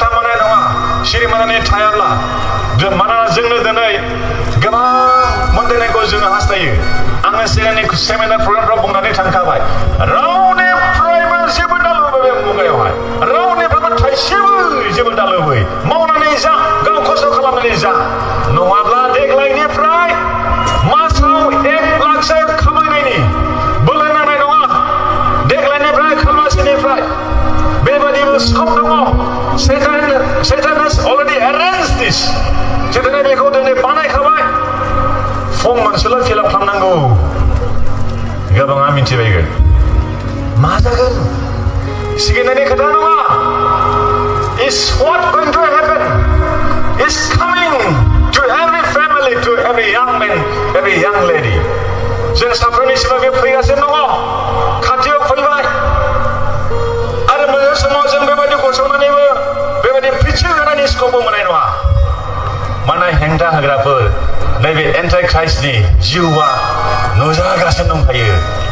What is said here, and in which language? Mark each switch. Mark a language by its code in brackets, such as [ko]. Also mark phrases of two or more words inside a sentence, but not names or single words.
[brx] मोननाय नङा सिरि मोननानै थायाब्ला मानोना जोंनो दिनै गोबां मोनदांनायखौ जोङो हास्थायो आङो सिगांनि सेमिनार प्रग्रामफ्राव बुंनानै थांखाबाय रावनिफ्रायबो जेबो दालुबै बे मुगायावहाय रावनिफ्रायबो थाइसेबो जेबो दालुबै मावनानै जा गाव खस्थ' खालामनानै जा नङाब्ला देग्लायनिफ्राय मासाव 1 लाखसो खामायनायनि बोलो नांनाय नङा देग्लायनिफ्राय खालमासिनिफ्राय बेबादिबो सम दङ [en] Satan has already arranged this [brx] सेताना बेखौ दिनै बानायखाबाय फर्म मोनसेल' [en] fill up [brx] खालामनांगौ गोबाङा मिथिबायगोन मा जागोन सिगिनायनि खोथा नङा [en] is what going to happen is coming to every family to every young man every young lady [brx] जों साफ्रोमनिसिमबो बे फैगासिनो दङ खाथियाव फैबाय आरो मोजां समाव जों बेबायदि गसंनानैबो बेबायदि प्रिचिं होनायनि स्कपबो मोननाय नङा मानोना हेंथा होग्राफोर नैबे एन्टाइ क्राइस्टनि जिउआ नुजागासिनो दंखायो